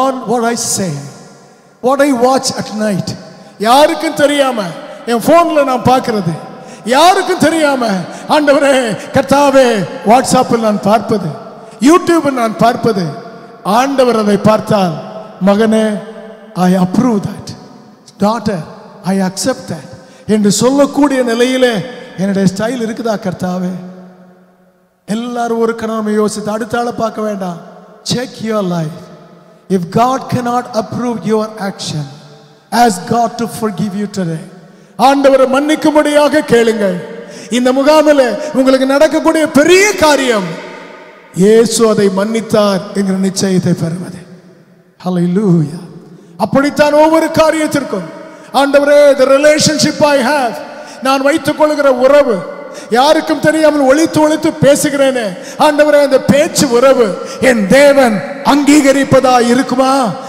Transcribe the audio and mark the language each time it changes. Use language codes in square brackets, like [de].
[en] what I say, what I watch at night, [ta] யாருக்கும் தெரியாம என் போன்ல நான் பார்க்கிறது, யாருக்கும் தெரியாம ஆண்டவரே கர்த்தாவே வாட்ஸ்அப்பில் நான் பார்ப்பது, யூடியூபில் நான் பார்ப்பது, ஆண்டவர் அதை பார்த்தால் மகனே [en] I approve that, daughter I accept that [ta] என்று சொல்லக்கூடிய நிலையிலே என்னுடைய ஸ்டைல் இருக்குதா கர்த்தாவே? எல்லாரும் ஒரு கணம் யோசித்து அடுத்த ஆளை பார்க்க வேண்டாம். [en] Check your life. If God cannot approve your action, ask God to forgive you today. [ta] ஆண்டவரை மன்னிக்கும்படியாக கேளுங்கள். இந்த முகாமில் உங்களுக்கு நடக்கக்கூடிய பெரிய காரியம் இயேசு அதை மன்னித்தார் என்கிற நிச்சயத்தை பெறுவது. ஹல்லேலூயா. அப்படித்தான் ஒவ்வொரு காரியத்திற்கும் ஆண்டவரே [en] the relationship I have, [ta] நான் வைத்துக் கொள்கிற உறவு, யாருக்கும் தெரியாமல் ஒளித்து ஒளித்து பேசுகிறேனே ஆண்டவரே, அந்த பேச்சு உறவு என் தேவன் அங்கீகரிப்பதா இருக்குமா?